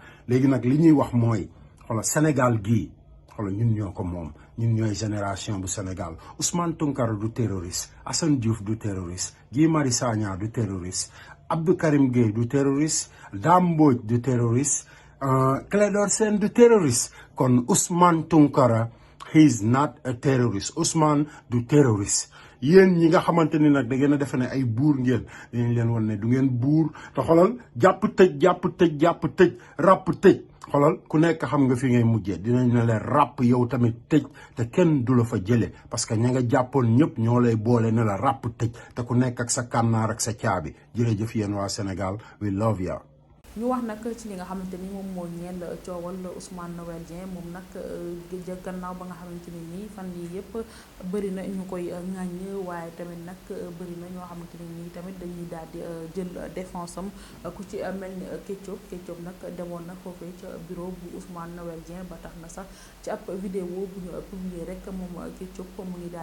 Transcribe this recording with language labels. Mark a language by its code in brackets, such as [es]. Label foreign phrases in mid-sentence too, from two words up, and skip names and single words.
[wo] léegi nag li ñuy wax mooy xoolal Sénégal gii xoolal ñun ñoo ko moom ñun ñooy génération bu Sénégal. Ousmane Tounkara du terroriste, Assane Diouf du terroriste, Guy Marius Sagna du terroriste, Abdou Karim Gueye du terroriste, Dame Mbodj du terroriste, Clédor Sène du terroriste. [en] kon Ousmane Tounkara he is not a terrorist. [wo] Ousmane du terroriste. yéen ñi nga xamante ni nag da ngeen a defe ne ay buur ngeen dinañ leen wan ne du ngeen buur te xolal jàpp tëj ràpp tëj xolal ku nekk xam nga fi ngay mujjee dinañ ne leen ràpp yow tamit tëj te kenn du la fa jële [fr] parce que [wo] ña nga jàppoon ñëpp ñoo lay boole ne la ràpp tëj te ku nekk ak sa kànnaar ak sa caabi. jërëjëf yéen waa Sénégal [en] we love you. [wo] ñu wax nag ci li nga xamante ni moom moo ñeel coowal Ousmane Noël Dieng moom nag gannaaw ba nga xamante ni nii fan yii yëpp bëri na ñu koy ŋàññ waaye tamit nag bëri na ñoo xamante ni nii tamit dañuy daal di jël défense am ku ci mel ni Ketchup nag demoon na foofee ca bureau bu Ousmane Noël Dieng ba tax na sax ci ab vidéo bu ñu publier rek moom Ketchup mu ngi